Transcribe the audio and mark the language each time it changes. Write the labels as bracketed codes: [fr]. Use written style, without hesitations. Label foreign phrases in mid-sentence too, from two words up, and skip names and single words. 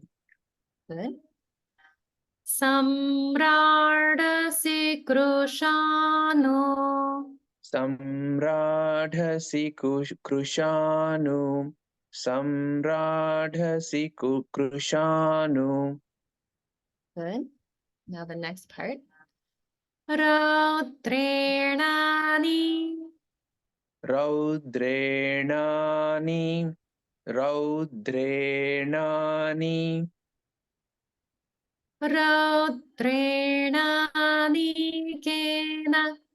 [sa] Good. Samradasi Krushano. Samradhasi Krushanu. Samradhasi Krushanu. [en] Good. Now the next part. [sa] Raudrenani. Raudrenani. Raudrenani. Raudrenani kena.